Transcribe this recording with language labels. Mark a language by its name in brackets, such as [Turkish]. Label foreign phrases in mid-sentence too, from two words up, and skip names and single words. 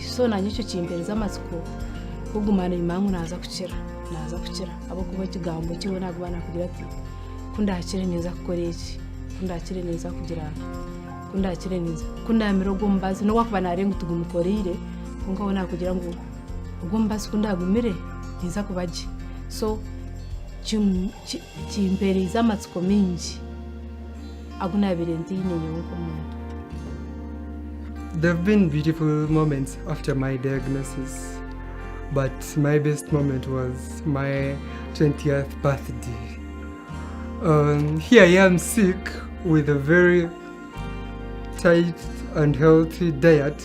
[Nyankole] So nanye ekyo kimpereza amatsiko kugumana enyuma ngu naza kukira habwokuba ekigambo kiwe nakuba nakugira ati kundakire neza kukora eki kundakire neza kugira kundakire neza kundamira ogwo omubazi n'obwakuba narenga tugumukoreire konka we nakugira ngu ogwo omubazi kundagumire niza kubagye. So kimpereza amatsiko mingi agu nabire ntiine nyewe nk'omuntu. [English] There have been beautiful moments after my diagnosis, but my best moment was my 20th birthday. Here I am sick with a very tight and healthy diet.